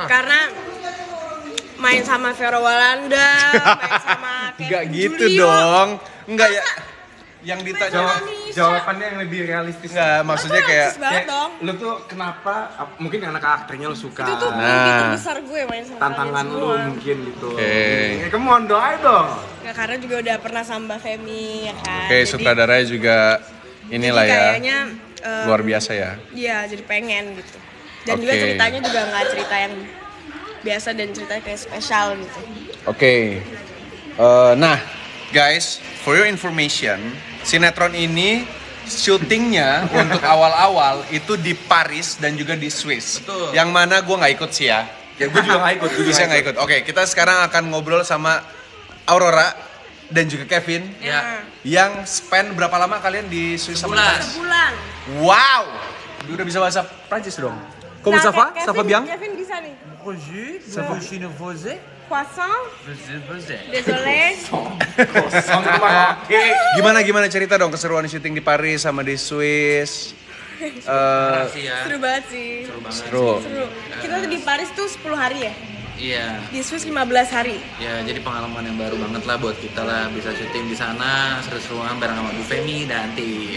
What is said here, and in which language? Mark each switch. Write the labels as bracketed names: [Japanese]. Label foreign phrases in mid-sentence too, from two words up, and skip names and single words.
[Indonesian] karena main sama Vero Walanda, main sama Enggak Kevin gitu Julio. dong. Enggak ya. Yang ditanya Jawab, Manis. jawabannya yang lebih realistis. enggak, maksudnya kayak Romantis banget dong. Lu tuh kenapa? Mungkin karena karakternya lu suka. Itu tuh Nah. mimpi terbesar gue main sama Tantangan kalian lu semua. mungkin gitu. Oke. Ya, [English] come on, [Indonesian] doain dong. Ya, karena juga udah pernah sama Mbak Femi ya kan. Oke, Jadi- sutradaranya juga inilah jadi ya. Kayaknya Luar biasa ya. Iya, jadi pengen gitu. Dan juga Oke. ceritanya juga nggak cerita yang biasa dan ceritanya kayak spesial gitu. Oke. Nah, [English] guys, for your information, [Indonesian] sinetron ini syutingnya untuk awal-awal itu di Paris dan juga di Swiss. Betul. Yang mana gue nggak ikut sih ya. Ya gue juga gak ikut. Bisa nggak ikut? Oke, kita sekarang akan ngobrol sama Aurora dan juga Kevin. Ya. Yang spend berapa lama kalian di Swiss sama di Sebulan. Paris? Sebulan. Wow, udah bisa bahasa Prancis dong. [French] Comment ça va? Ça va bien? [Indonesian] Kevin bisa nih. [French] Projet, Ça va? Croissant, Projet. désolé. [Indonesian] Kosong tuh mah oke. Gimana cerita dong keseruan syuting di Paris sama di Swiss? Makasih ya. Seru banget sih. Seru. Seru. Kita tuh di Paris tuh 10 hari ya. Iya. Di Swiss 15 hari. Ya, jadi pengalaman yang baru banget lah buat kita lah, bisa syuting di sana, seru-seruan bareng sama Bu Femi dan tim.